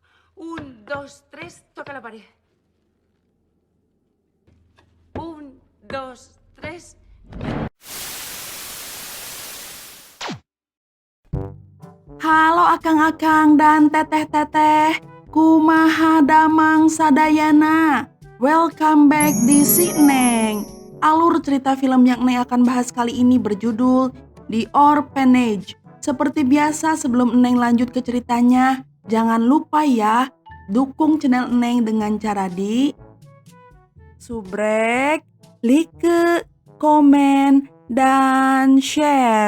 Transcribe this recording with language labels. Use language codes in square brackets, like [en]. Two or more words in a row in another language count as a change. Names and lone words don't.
[es] Un, dos, tres, toca la pared. Un, dos, tres. [su] Halo akang-akang dan teteh-teteh, kumaha damang sadayana. [en] Welcome back [id] di Si Neng. Alur cerita film yang Neng akan bahas kali ini berjudul The Orphanage. Seperti biasa sebelum Neng lanjut ke ceritanya, jangan lupa ya, dukung channel Neng dengan cara di subrek, like, komen, dan share.